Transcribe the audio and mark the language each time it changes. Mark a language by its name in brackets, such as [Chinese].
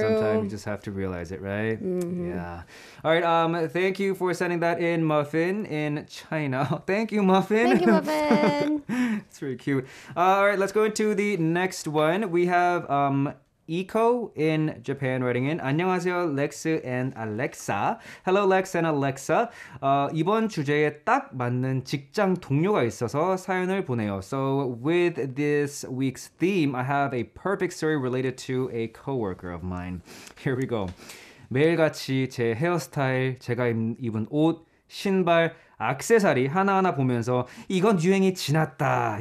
[English] sometimes you just have to realize it, right? Yeah. All right, thank you for sending that in, Muffin, in China. Thank you, Muffin. Thank you, Muffin. It's very cute. All right, let's go into the next one. We have Eco in Japan writing in. [Korean] 안녕하세요, Lex and Alexa. [English] Hello, Lex and Alexa. [Korean] 이번 주제에 딱 맞는 직장 동료가 있어서 사연을 보내요. [English] So with this week's theme, I have a perfect story related to a coworker of mine. Here we go. [Korean] 매일같이 제 헤어스타일, 제가 입은 옷, 신발, 액세서리 하나하나 보면서 이건 유행이 지났다.